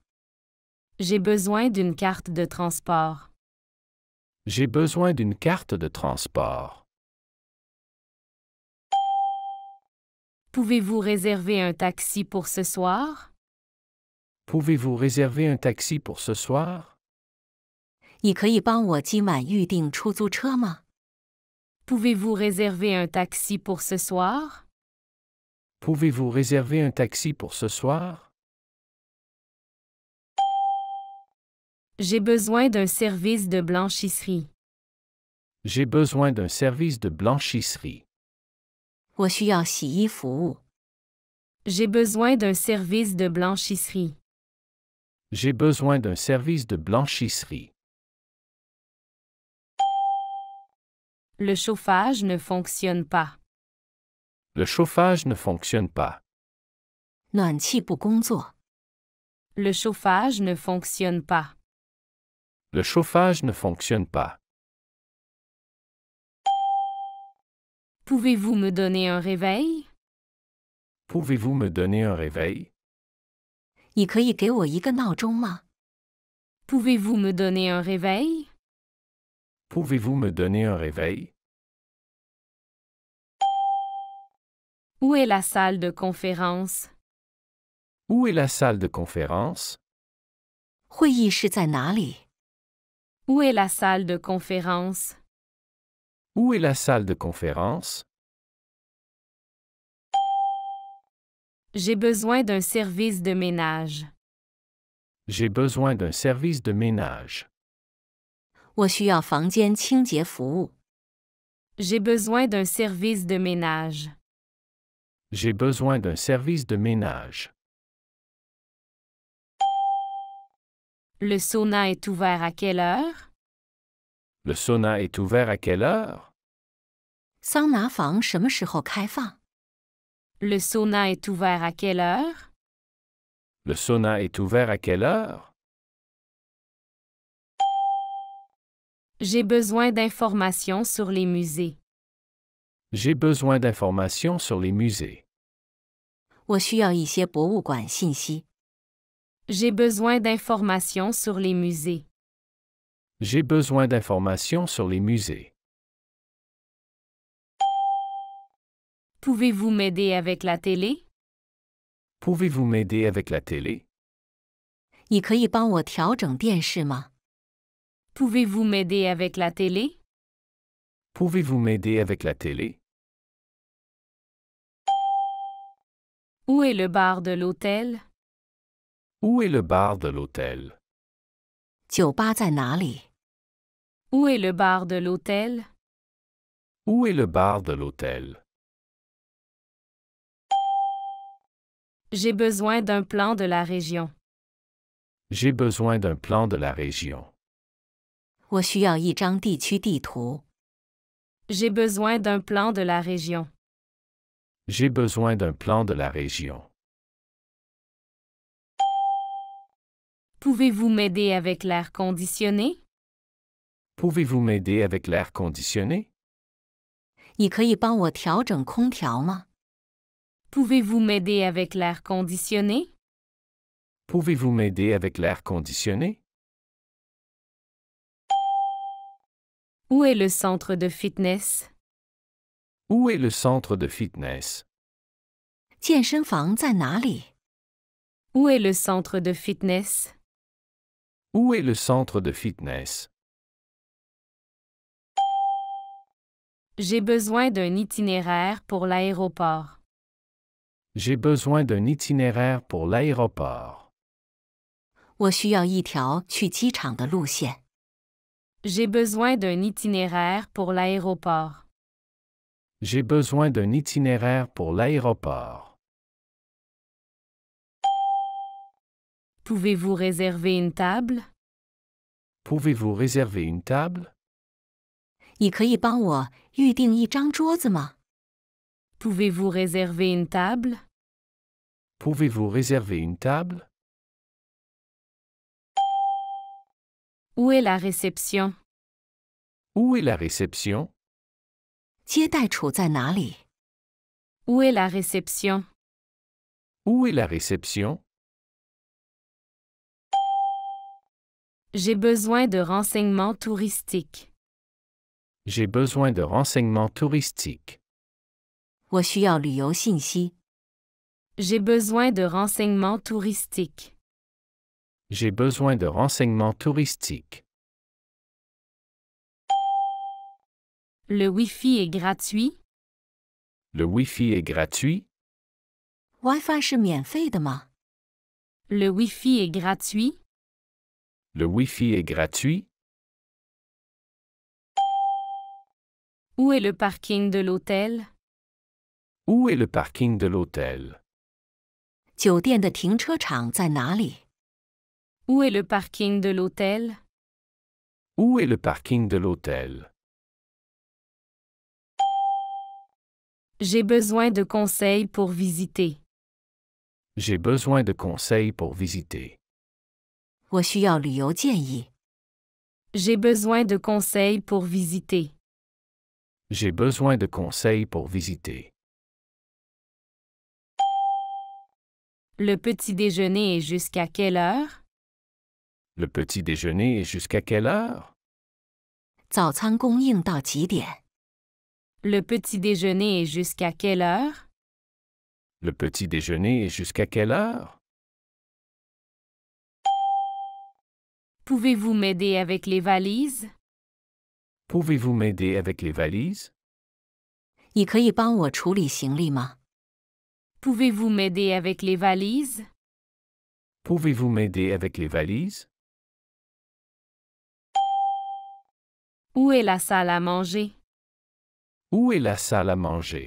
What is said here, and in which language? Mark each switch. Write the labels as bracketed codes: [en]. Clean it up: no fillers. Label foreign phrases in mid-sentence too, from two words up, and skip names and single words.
[fr] J'ai besoin d'une carte de transport. J'ai besoin d'une carte de transport. Pouvez-vous réserver un taxi pour ce soir? Pouvez-vous réserver un taxi pour ce soir? [zh] 你可以帮我今晚预订出租车吗？ [fr] Pouvez-vous réserver un taxi pour ce soir? Pouvez-vous réserver un taxi pour ce soir? J'ai besoin d'un service de blanchisserie. J'ai besoin d'un service de blanchisserie. [zh] 我需要洗衣服务。 [fr] J'ai besoin d'un service de blanchisserie. J'ai besoin d'un service de blanchisserie. Le chauffage ne fonctionne pas. Le chauffage ne fonctionne pas. [zh] 暖气不工作。 [fr] Le chauffage ne fonctionne pas. Le chauffage ne fonctionne pas. Pouvez-vous me donner un réveil? Pouvez-vous me donner un réveil? [zh] 你可以给我一个闹钟吗？ [fr] Pouvez-vous me donner un réveil? Pouvez-vous me donner un réveil? Où est la salle de conférence? Où est la salle de conférence? [zh] 会议室在哪里？ [fr] Où est la salle de conférence? Où est la salle de conférence? J'ai besoin d'un service de ménage. J'ai besoin d'un service de ménage. [zh] 我需要房间清洁服务。 [fr] J'ai besoin d'un service de ménage. J'ai besoin d'un service de ménage. Le sauna est ouvert à quelle heure? Le sauna est ouvert à quelle heure? [zh] 桑拿房什么时候开放？ [fr] Le sauna est ouvert à quelle heure? Le sauna est ouvert à quelle heure? J'ai besoin d'informations sur les musées. J'ai besoin d'informations sur les musées. [zh] 我需要一些博物馆信息。 [fr] J'ai besoin d'informations sur les musées. J'ai besoin d'informations sur les musées. Pouvez-vous m'aider avec la télé? Pouvez-vous m'aider avec la télé? [zh] 你可以帮我调整电视吗？ [fr] Pouvez-vous m'aider avec la télé? Pouvez-vous m'aider avec la télé? Où est le bar de l'hôtel? Où est le bar de l'hôtel? [zh] 酒吧在哪里？ [fr] Où est le bar de l'hôtel? Où est le bar de l'hôtel? J'ai besoin d'un plan de la région. J'ai besoin d'un plan de la région. [zh] 我需要一张地区地图。 [fr] J'ai besoin d'un plan de la région. J'ai besoin d'un plan de la région. Pouvez-vous m'aider avec l'air conditionné? Pouvez-vous m'aider avec l'air conditionné? [zh] 你可以帮我调整空调吗？ [fr] Pouvez-vous m'aider avec l'air conditionné? Pouvez-vous m'aider avec l'air conditionné? Où est le centre de fitness? Où est le centre de fitness? [zh] 健身房在哪里？ [fr] Où est le centre de fitness? Où est le centre de fitness? J'ai besoin d'un itinéraire pour l'aéroport. J'ai besoin d'un itinéraire pour l'aéroport. [zh] 我需要一条去机场的路线。 [fr] J'ai besoin d'un itinéraire pour l'aéroport. J'ai besoin d'un itinéraire pour l'aéroport. Pouvez-vous réserver une table? Pouvez-vous réserver une table? [zh] 你可以帮我预订一张桌子吗？ [fr] Pouvez-vous réserver une table? Pouvez-vous réserver une table? Où est la réception? Où est la réception? [zh] 接待处在哪里？ [fr] Où est la réception? Où est la réception? J'ai besoin de renseignements touristiques. J'ai besoin de renseignements touristiques. [zh] 我需要旅游信息。 [fr] J'ai besoin de renseignements touristiques. J'ai besoin de renseignements touristiques. Le Wi-Fi est gratuit? Le Wi-Fi est gratuit? [zh] WiFi 是免费的吗？ [fr] Le Wi-Fi est gratuit? Le Wi-Fi est gratuit? Où est le parking de l'hôtel? Où est le parking de l'hôtel? [zh] 酒店的停车场在哪里？ [fr] Où est le parking de l'hôtel? Où est le parking de l'hôtel? J'ai besoin de conseils pour visiter. J'ai besoin de conseils pour visiter. [zh] 我需要旅游建议。 [fr] J'ai besoin de conseils pour visiter. J'ai besoin de conseils pour visiter. Le petit déjeuner est jusqu'à quelle heure? Le petit déjeuner est jusqu'à quelle heure? [zh] 早餐供应到几点？ [fr] Le petit déjeuner est jusqu'à quelle heure? Le petit déjeuner est jusqu'à quelle heure? Pouvez-vous m'aider avec les valises? Pouvez-vous m'aider avec les valises? [zh] 你可以帮我处理行李吗？ [fr] Pouvez-vous m'aider avec les valises? Pouvez-vous m'aider avec les valises? Où est la salle à manger? Où est la salle à manger?